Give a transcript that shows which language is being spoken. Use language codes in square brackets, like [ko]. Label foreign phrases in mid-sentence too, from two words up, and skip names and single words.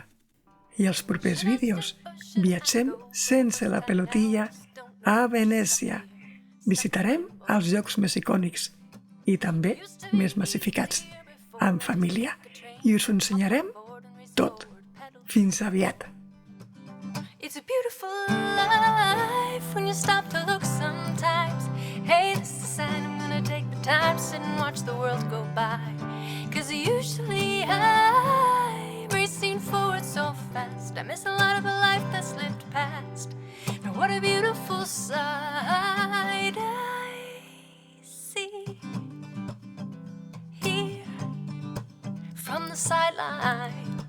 [ca] I als propers vídeos viatgem sense la pelotilla a Venècia. Visitarem els llocs més icònics i també més massificats, en família, i us ho ensenyarem tot. Fins aviat! [en] It's a beautiful life when you stop to look sometimes. Hey, this is a sign I'm gonna take the time to sit and watch the world go by. 'Cause usually I'm racing forward so fast. I miss a lot of a life that slipped past. Now what a beautiful sight I see here from the sidelines.